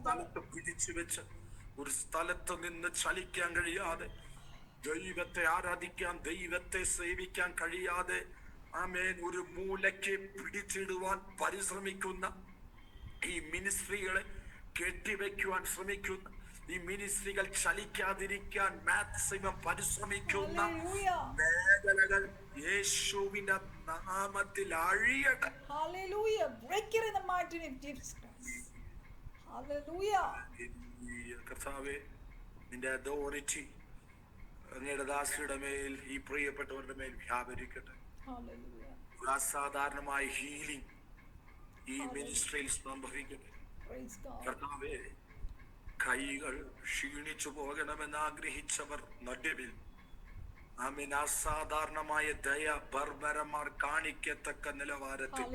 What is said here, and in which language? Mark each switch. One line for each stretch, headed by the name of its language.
Malayalam: സ്ഥലത്ത് പിടിച്ചു വെച്ച് ഒരു സ്ഥലത്ത് നിന്ന് ചലിക്കാൻ കഴിയാതെ, ദൈവത്തെ ആരാധിക്കാൻ, ദൈവത്തെ സേവിക്കാൻ കഴിയാതെ, ആമേൻ, ഒരു മൂലയ്ക്ക് പിടിച്ചിടുവാൻ പരിശ്രമിക്കുന്ന ഈ മിനിസ്ട്രികളെ കെട്ടിവെക്കുവാൻ ശ്രമിക്കുന്ന, ഈ മിനിസ്ട്രികൾ ചലിക്കാതിരിക്കാൻ മാക്സിമം പരിശ്രമിക്കുന്ന
English: Hallelujah.
Malayalam: മേഖലകൾ യേശുവിന്റെ നാമത്തിൽ അഴിയട്ടെ.
English: Hallelujah. Break it in the mighty name of Jesus Christ. Hallelujah.
Malayalam: കർത്താവേ, നിന്റെ അതോറിറ്റി അങ്ങയുടെ ദാസിയുടെ മേൽ, ഈ പ്രിയപ്പെട്ടവരുടെ മേൽ വ്യാപരിക്കട്ടെ.
English: Hallelujah.
Malayalam: അസാധാരണമായ ഹീലിംഗ് ഈ മിനിസ്ട്രിയിൽ സംഭവിക്കട്ടെ.
English: Praise God.
Malayalam: കർത്താവേ, കൈകൾ ക്ഷീണിച്ചു പോകണമെന്ന് ആഗ്രഹിച്ചവർ നടുവിൽ, ആമേൻ, അസാധാരണമായ ദയ ബർബരന്മാർ കാണിക്കത്തക്ക നിലവാരത്തിൽ